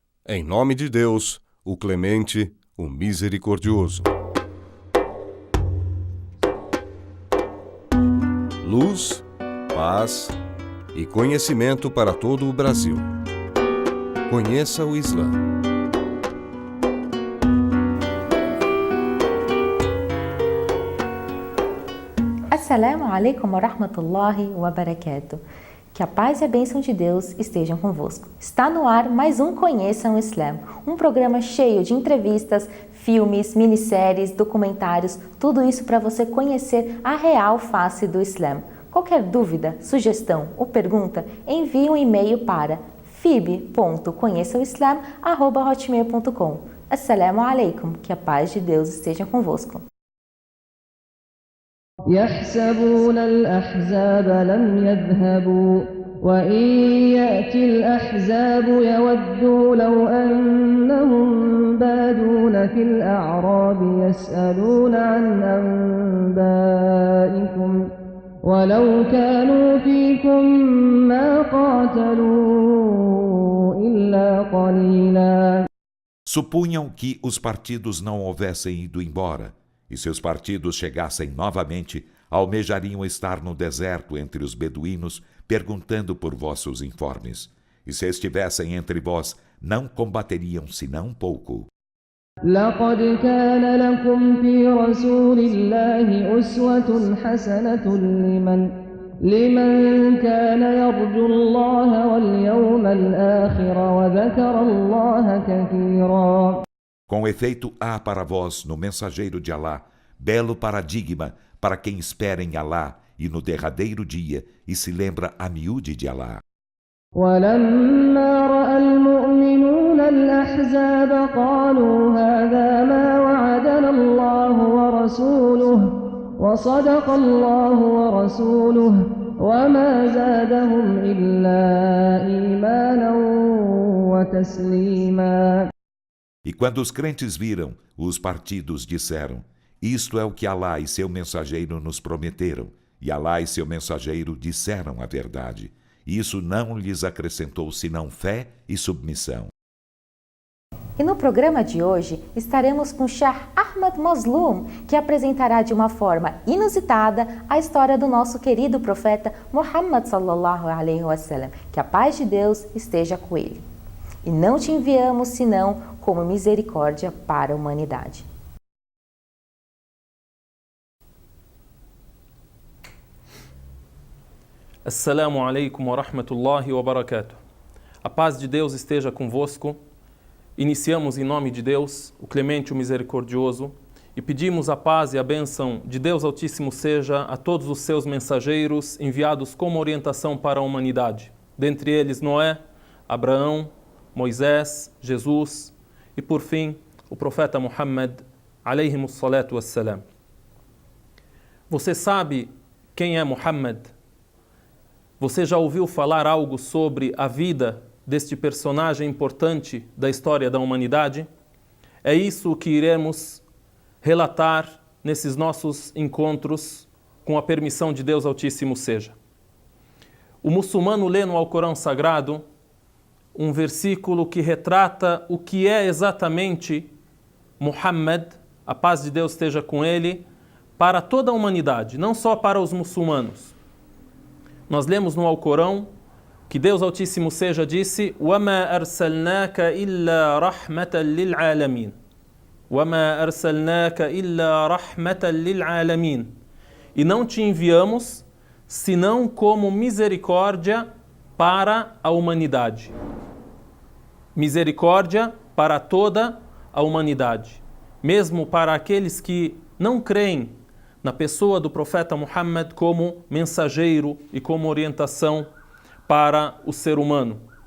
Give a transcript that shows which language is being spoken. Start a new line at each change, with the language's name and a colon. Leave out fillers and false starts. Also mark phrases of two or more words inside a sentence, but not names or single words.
Portuguese: Em nome de Deus, o Clemente, o Misericordioso. Luz, paz e conhecimento para todo o Brasil. Conheça o Islã.
Arabic: السلام عليكم ورحمة الله وبركاته.
Portuguese: Que a paz e a bênção de Deus estejam convosco. Está no ar mais um Conheçam o Islã, um programa cheio de entrevistas, filmes, minisséries, documentários, tudo isso para você conhecer a real face do Islã. Qualquer dúvida, sugestão ou pergunta, envie um e-mail para fib.conheçaoislam@hotmail.com.
Arabic: السلام عليكم,
Portuguese: que a paz de Deus esteja convosco.
Arabic: يحسبون الأحزاب لم يذهبوا وإن يأتي الأحزاب يودوا لو أنهم بادون في الأعراب يسألون عن أنبائكم ولو كانوا فيكم ما قاتلوا إلا قليلا.
Portuguese: Supunham que os partidos não houvessem ido embora, e se os partidos chegassem novamente, almejariam estar no deserto entre os beduínos, perguntando por vossos informes. E se estivessem entre vós, não combateriam senão pouco.
Arabic: لقد كان لكم في رسول الله أسوة حسنة لمن كان يرجو الله واليوم الآخر وذكر الله كثيرا.
Portuguese: Com efeito, há para vós, no mensageiro de Alá, belo paradigma para quem espera em Alá e no derradeiro dia e se lembra a miúde de Alá.
Arabic: ولما رأى المؤمنون الأحزاب قالوا هذا ما وعدنا الله ورسوله وصدق الله ورسوله وما زادهم إلا إيمانا وتسليما.
Portuguese: E quando os crentes viram, os partidos disseram: isto é o que Alá e seu mensageiro nos prometeram, e Alá e seu mensageiro disseram a verdade. Isso não lhes acrescentou senão fé e submissão. E no programa de hoje estaremos com Sheikh Ahmad Mazloum, que apresentará de uma forma inusitada a história do nosso querido profeta Muhammad
Arabic: صلى الله عليه وسلم.
Portuguese: Que a paz de Deus esteja com ele. E não te enviamos senão como misericórdia para a humanidade.
Arabic: السلام عليكم ورحمة الله وبركاته.
Portuguese: A paz de Deus esteja convosco. Iniciamos em nome de Deus, o Clemente, o Misericordioso, e pedimos a paz e a bênção de Deus Altíssimo seja a todos os seus mensageiros enviados como orientação para a humanidade. Dentre eles Noé, Abraão, Moisés, Jesus e, por fim, o profeta Muhammad,
Arabic: عليهم الصلاة والسلام.
Portuguese: Você sabe quem é Muhammad? Você já ouviu falar algo sobre a vida deste personagem importante da história da humanidade? É isso que iremos relatar nesses nossos encontros, com a permissão de Deus Altíssimo seja. O muçulmano lê no Alcorão Sagrado um versículo que retrata o que é exatamente Muhammad, a paz de Deus esteja com ele, para toda a humanidade, não só para os muçulmanos. Nós lemos no Alcorão que Deus Altíssimo seja disse:
Arabic: وَمَا أَرْسَلْنَاكَ إِلَّا رَحْمَةً لِلْعَالَمِينَ وَمَا أَرْسَلْنَاكَ إِلَّا رَحْمَةً لِلْعَالَمِينَ.
Portuguese: E não te enviamos senão como misericórdia para a humanidade. Misericórdia para toda a humanidade, mesmo para aqueles que não creem na pessoa do profeta Muhammad como mensageiro e como orientação para o ser humano.